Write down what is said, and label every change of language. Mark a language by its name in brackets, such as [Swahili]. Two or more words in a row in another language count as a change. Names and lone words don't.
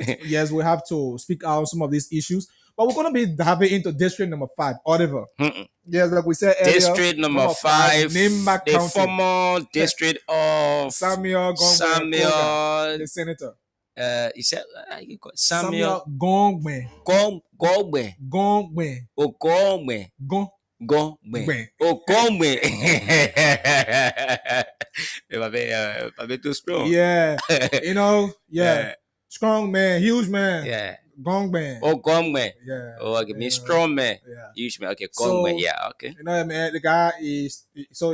[English] Yes, we have to speak out on some of these issues. But we're gonna be diving into district number 5, Oliver. Mm-mm. Yes, like we said earlier, District number number 5, 5, Nimba the County. former district of Samuel Gongwe Koga, Samuel. the senator. He said you call it Samuel Samuel Gongwe. Gombe. Gongwe. Ogombe. Gongwe. Gombe. Ogombe. Pas too strong. Yeah. Yeah. Yeah. Strong man, huge man. Yeah. Gong man. Ogombe. Yeah. Oh, okay. Me strong man. Yeah. Huge man. Okay. Gombe. So, Yeah. Okay. man, the guy is so